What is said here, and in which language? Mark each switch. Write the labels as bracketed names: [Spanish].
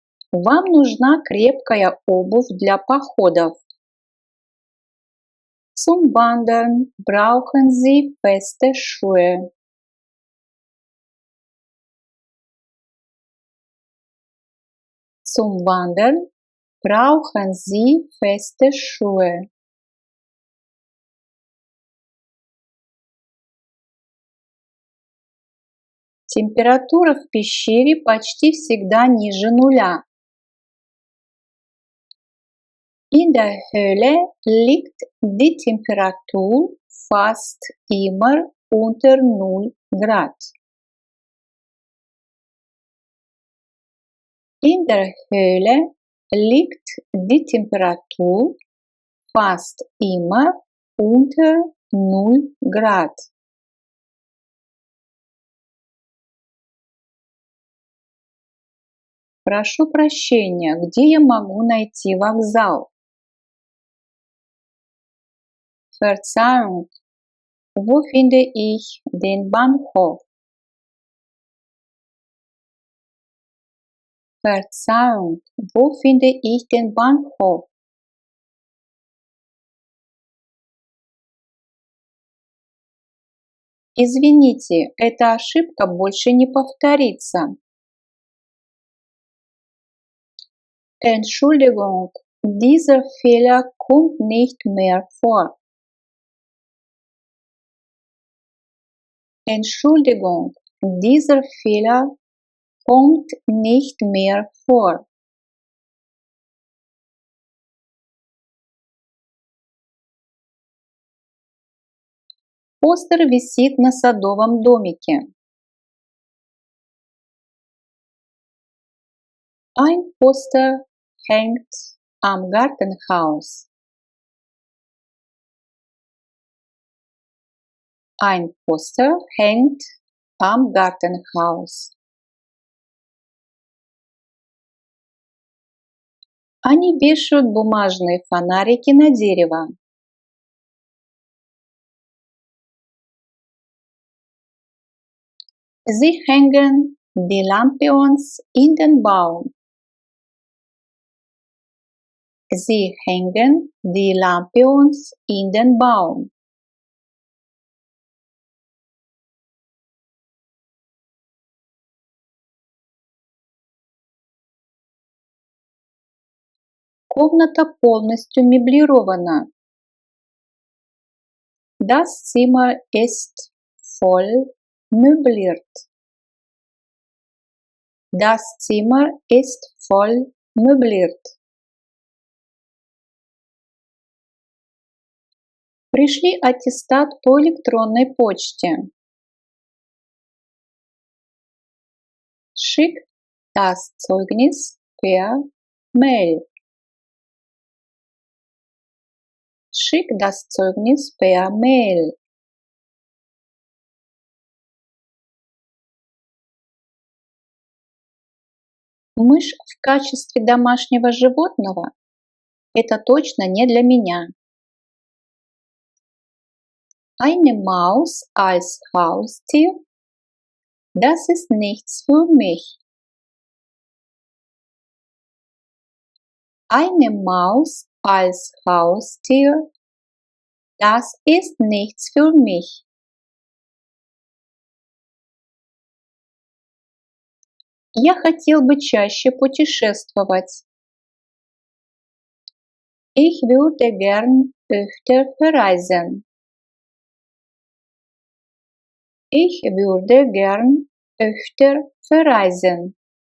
[Russian] Вам нужна крепкая обувь для походов. [German] Zum Wandern brauchen Sie feste Schuhe. Zum Wandern brauchen Sie feste Schuhe. [Russian] Температура в пещере почти всегда ниже нуля. [German] In der Höhle liegt die Temperatur fast immer unter 0 Grad. In der Höhle liegt die Temperatur fast immer unter 0 Grad. [Russian] Прошу прощения, где я могу найти вокзал? [German] Verzeihung, wo finde ich den Bahnhof? Verzeihung, wo finde ich den Bahnhof? [Russian] Извините, эта ошибка больше не повторится. [German] Entschuldigung, dieser Fehler kommt nicht mehr vor. Entschuldigung, dieser Fehler kommt nicht mehr vor. [Russian] Постер висит на садовом домике. [German] Ein Poster hängt am Gartenhaus. Ein Poster hängt am Gartenhaus. [Russian] Они вешают бумажные фонарики на дерево. [German] Sie hängen die Lampions in den Baum. Sie hängen die Lampions in den Baum. [Russian] Комната полностью меблирована. [German] Das Zimmer ist voll möbliert. Das Zimmer ist voll möbliert. [Russian] Пришли аттестат по электронной почте. [German] Schick das Zeugnis per Mail. Schick das Zeugnis per Mail. [Russian] Мышь в качестве домашнего животного – это точно не для меня. [German] Eine Maus als Haustier, das ist nichts für mich. Eine Maus als Haustier, das ist nichts für mich. [Russian] Я хотел бы чаще путешествовать. [German] Ich würde gern öfter verreisen. Ich würde gern öfter verreisen.